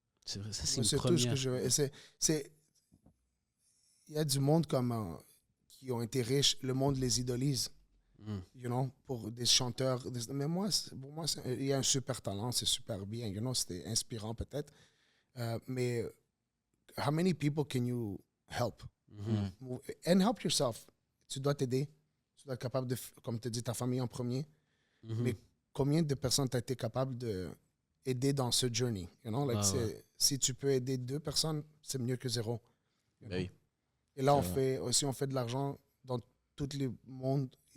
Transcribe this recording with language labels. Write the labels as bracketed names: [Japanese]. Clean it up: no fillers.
[French] C'est vrai, ça c'est tout ce que je veux. Il y a du monde qui ont été riches, le monde les idolise. You know, pour des chanteurs. Mais pour moi, il y a un super talent, c'est super bien. You know, c'était inspirant peut-être. [English] Mais how many people can you help? And help yourself. [French] Tu dois t'aider. Tu dois être capable de, comme tu dis, ta famille en premier. Mais combien de personnes tu as été capable d'aider dans ce journey? [English] You know, like [French] si tu peux aider 2 personnes, c'est mieux que 0. Oui. Et là, on fait de l'argent dans tout le monde.